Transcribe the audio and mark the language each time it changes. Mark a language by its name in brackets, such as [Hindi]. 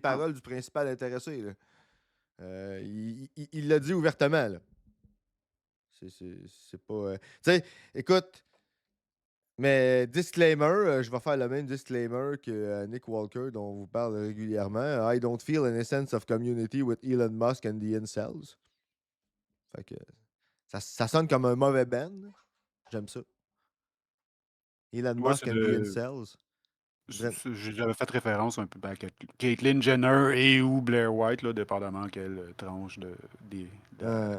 [French] paroles du principal intéressé. Là. Il l'a dit ouvertement. Là. C'est pas. Tu sais, écoute, mais disclaimer, je vais faire le même disclaimer que Nick Walker, dont on vous parle régulièrement. [English] I don't feel any sense of community with Elon Musk and the incels. [French] Fait que ça sonne comme un mauvais band. J'aime ça. Elon ouais, [English] Musk and the incels. Dren- [French] J'avais fait référence un peu à Caitlyn Jenner et ou Blair White, là, dépendamment quelle tranche de euh,